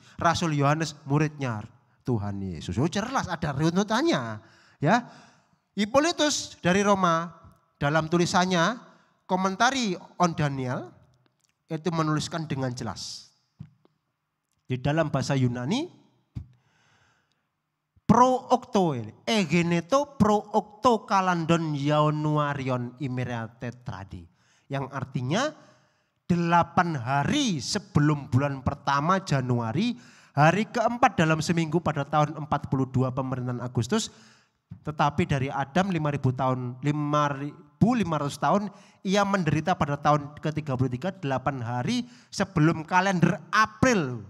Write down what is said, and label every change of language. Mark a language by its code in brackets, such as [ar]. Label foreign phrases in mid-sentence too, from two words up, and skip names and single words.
[id] Rasul Yohanes muridnya Tuhan Yesus. Oh, jelas ada runutannya, ya. Hippolytus dari Roma dalam tulisannya Komentari on Daniel itu menuliskan dengan jelas. Di dalam bahasa Yunani, [el] πρὸ ὀκτώ, ἐγένετο πρὸ ὀκτὼ καλανδῶν Ἰανουαρίων ἡμέρᾳ τετράδι. [id] Yang artinya 8 hari sebelum bulan pertama Januari, hari keempat dalam seminggu pada tahun 42 pemerintahan Agustus. Tetapi dari Adam 5.500 tahun, ia menderita pada tahun ke-33, 8 hari sebelum kalender April.